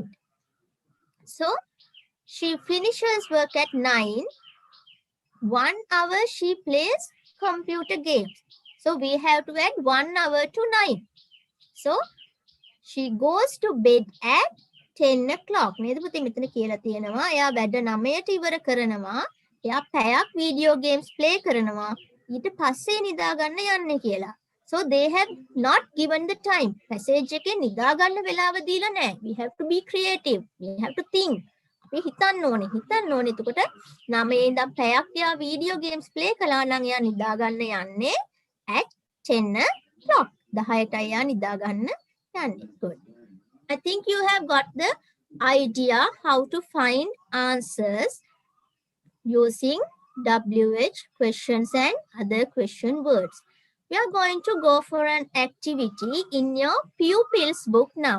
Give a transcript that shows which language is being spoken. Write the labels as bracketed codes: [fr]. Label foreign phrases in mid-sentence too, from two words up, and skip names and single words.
[en] So, she finishes work at 9. 1 hour she plays computer games. So, we have to add 1 hour to 9. So, she goes to bed at 10 o'clock. [si] නේද පුතේ මෙතන කියලා තියෙනවා එයා වැඩ 9ට ඉවර කරනවා. එයා පැයක් [en] video games play [si] කරනවා. ඊට පස්සේ නිදා ගන්න යන්නේ කියලා. [en] So they have not given the time. [si] Passage එකේ නිදා ගන්න වෙලාව දීලා නැහැ. [en] We have to be creative. We have to think. [si] අපි හිතන්න ඕනේ. එතකොට 9 ඉඳන් පැයක් එයා [en] video games play [si] කළා නම් එයා නිදා ගන්න යන්නේ [en] at 10 o'clock. [si] 10ට එයා නිදා ගන්න යන්නේ. [en] Good. I think you have got the idea how to find answers using WH questions and other question words. We are going to go for an activity in your pupils book now.